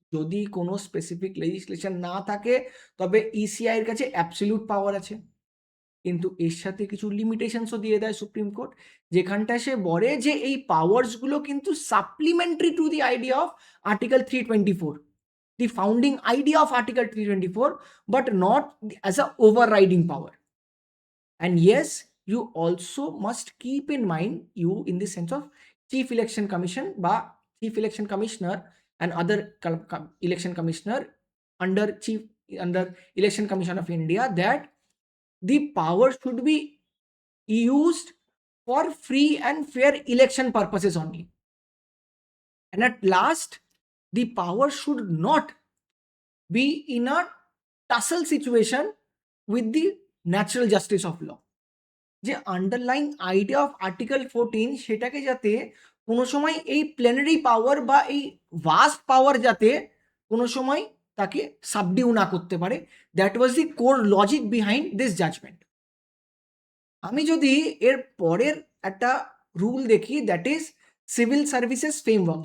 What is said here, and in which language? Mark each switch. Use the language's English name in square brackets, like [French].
[Bangla] যদি কোনো specific legislation না থাকে তবে ইসিআই এর কাছে অ্যাবসলিউট পাওয়ার আছে, কিন্তু এর সাথে কিছু লিমিটেশনসও দিয়ে দেয় সুপ্রিম কোর্ট, যেখানটায় সে বলে যে এই পাওয়ার্সগুলো কিন্তু supplementary to the idea of article 324, [English] the founding idea of Article 324, but not as a overriding power. And yes, you also must keep in mind, you in the sense of Chief Election Commission, [Bangla] বা [English] Chief Election Commissioner and other election commissioner under Election Commission of India, that the power should be used for free and fair election purposes only. And at last, the power should not be in a tussle situation with the natural justice of law. [Bangla] যে underline idea of article 14 সেটাকে যাতে কোনো সময় এই plenary পাওয়ার বা এই vast পাওয়ার যাতে কোনো সময় তাকে সাবডিউ না করতে পারে, [English] That was the core logic behind this judgement. [Bangla] আমি যদি এর পরের একটা রুল দেখি, [English] That is civil services framework.